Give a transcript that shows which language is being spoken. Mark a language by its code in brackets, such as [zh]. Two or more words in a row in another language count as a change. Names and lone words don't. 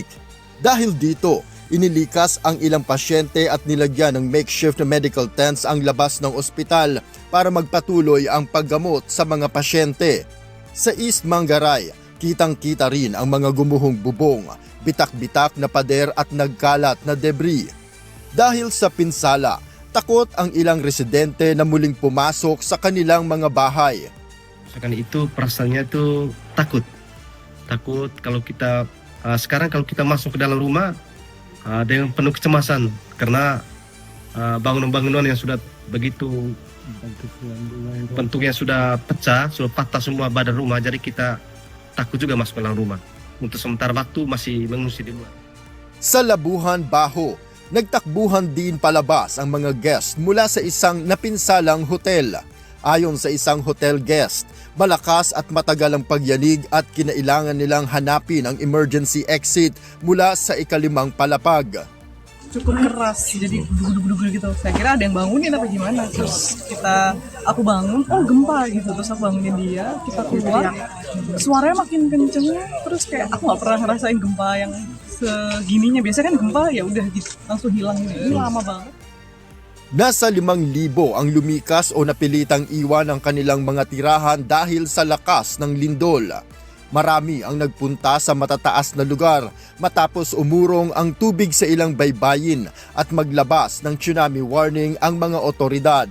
[tl] Dahil dito, inilikas ang ilang pasyente at nilagyan ng [en] makeshift medical tents [tl] ang labas ng ospital para magpatuloy ang paggamot sa mga pasyente. Sa East Manggaray, kitang-kita rin ang mga gumuhong bubong, bitak-bitak na pader at nagkalat na debris. Dahil sa pinsala, takot ang ilang residente na muling pumasok sa kanilang mga bahay. [id] Karena itu perasaannya itu takut kalau kita sekarang kalau kita masuk ke dalam rumah dengan penuh kecemasan karena bangunan-bangunan yang sudah begitu bentuknya sudah pecah, sudah patah semua badan rumah, jadi kita takut juga masuk ke dalam rumah. Untuk sementara waktu masih mengungsi di luar. [tl] Sa Labuhan, Baho, nagtakbuhan din palabas ang mga guest mula sa isang napinsalang hotel. Ayon sa isang [en] hotel guest, [tl] malakas at matagal ang pagyanig at kinailangan nilang hanapin ang [en] emergency exit [tl] mula sa ikalimang palapag. [id] Cukup keras, jadi duduk-duduk gitu. Saya kira ada yang bangunin apa gimana. Terus aku bangun, oh gempa gitu. Terus aku bangunin dia, kita keluar. Suaranya makin kenceng, terus kayak aku nggak pernah ngerasain gempa yang segininya. Biasanya kan gempa ya udah gitu, langsung hilang. Ini lama banget. [tl] Nasa 5,000 ang lumikas o napilitang iwan ang kanilang mga tirahan dahil sa lakas ng lindol. Marami ang nagpunta sa matataas na lugar matapos umurong ang tubig sa ilang baybayin at maglabas ng [en] tsunami warning [tl] ang mga otoridad.